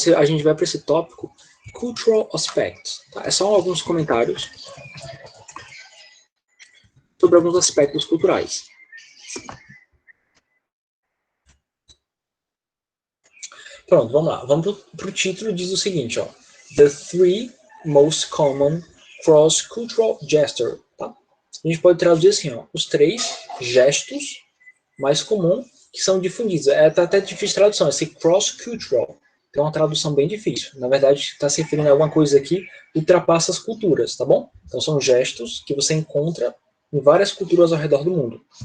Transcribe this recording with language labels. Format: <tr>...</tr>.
<pt>A gente vai para esse tópico, Cultural Aspects. Tá? É só alguns comentários sobre alguns aspectos culturais. Pronto, vamos lá. Vamos para o título, diz o seguinte, ó.</pt> <en>The three most common cross-cultural gestures.</en> <pt>Tá? A gente pode traduzir assim, ó, os 3 gestos mais comuns que são difundidos. Tá até difícil de tradução, esse cross-cultural. Tem uma tradução bem difícil. Na verdade, está se referindo a alguma coisa que ultrapassa as culturas, tá bom? Então, são gestos que você encontra em várias culturas ao redor do mundo.</pt>